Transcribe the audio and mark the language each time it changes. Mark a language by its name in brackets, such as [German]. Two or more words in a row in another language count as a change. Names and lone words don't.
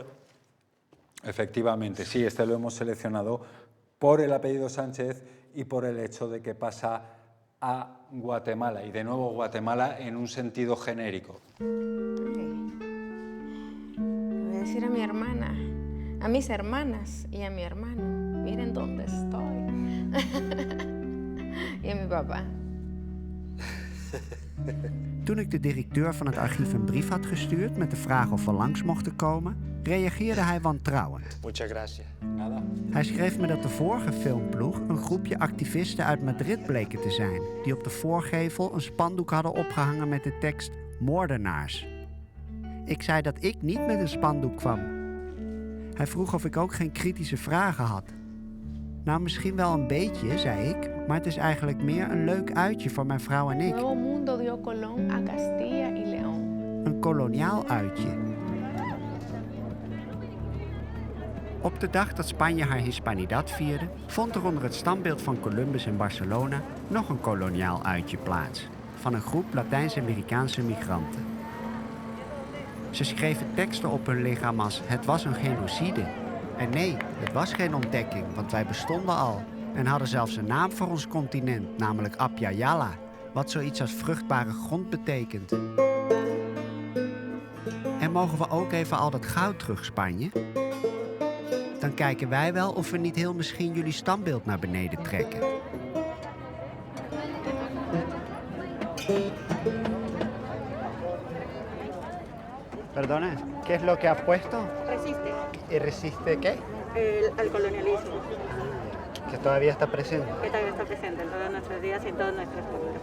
[Spanish] Efectivamente, sí, este lo hemos seleccionado por el apellido Sánchez y por el hecho de que pasa a Guatemala, y de nuevo Guatemala en un sentido genérico. Le voy a decir a mi hermana, a mis hermanas y a mi hermano, miren dónde estoy. Y a mi papá. [Dutch] Toen ik de directeur van het archief een brief had gestuurd met de vraag of we langs mochten komen, reageerde hij wantrouwend. [Spanish] Muchas gracias. Nada. [Dutch] Hij schreef me dat de vorige filmploeg een groepje activisten uit Madrid bleken te zijn, die op de voorgevel een spandoek hadden opgehangen met de tekst moordenaars. Ik zei dat ik niet met een spandoek kwam. Hij vroeg of ik ook geen kritische vragen had. Nou, misschien wel een beetje, zei ik, maar het is eigenlijk meer een leuk uitje voor mijn vrouw en ik. [Spanish] Nuevo mundo dio Colón a Castilla y León. [Dutch] Een koloniaal uitje. Op de dag dat Spanje haar Hispanidad vierde, vond er onder het standbeeld van Columbus in Barcelona nog een koloniaal uitje plaats van een groep Latijns-Amerikaanse migranten. Ze schreven teksten op hun lichaam als het was een genocide. En nee, het was geen ontdekking, want wij bestonden al. En hadden zelfs een naam voor ons continent, namelijk Abya Yala. Wat zoiets als vruchtbare grond betekent. En mogen we ook even al dat goud terug Spanje? Dan kijken wij wel of we niet heel misschien jullie standbeeld naar beneden trekken. [Spanish] Perdona, ¿qué es lo que ha puesto? Resiste ¿Resiste qué? al colonialismo, Que todavía está presente. que todavía está presente en todos nuestros días y en todos nuestros pueblos.